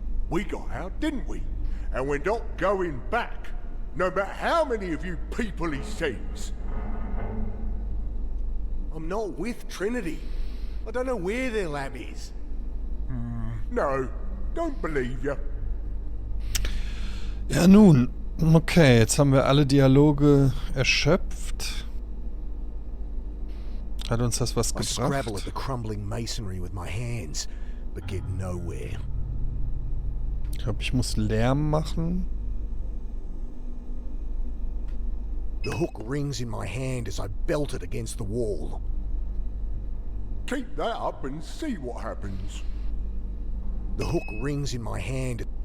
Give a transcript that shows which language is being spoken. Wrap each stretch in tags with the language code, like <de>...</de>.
<en>We got out, didn't we? And we're not going back. No matter how many of you people he sends. I'm not with Trinity. I don't know where their lab is. No, don't believe you.</en> <de>Ja nun, okay, jetzt haben wir alle Dialoge erschöpft. Hat uns das was</de> <en>I scrabble</en> <de>gebracht?</de> <en>at the crumbling masonry with my hands, but get nowhere.</en> <de>Ich glaube, ich muss Lärm machen.</de> <en>The hook rings in my hand as I belt it against the wall. Keep that up and see what happens. The hook rings in my hand.</en>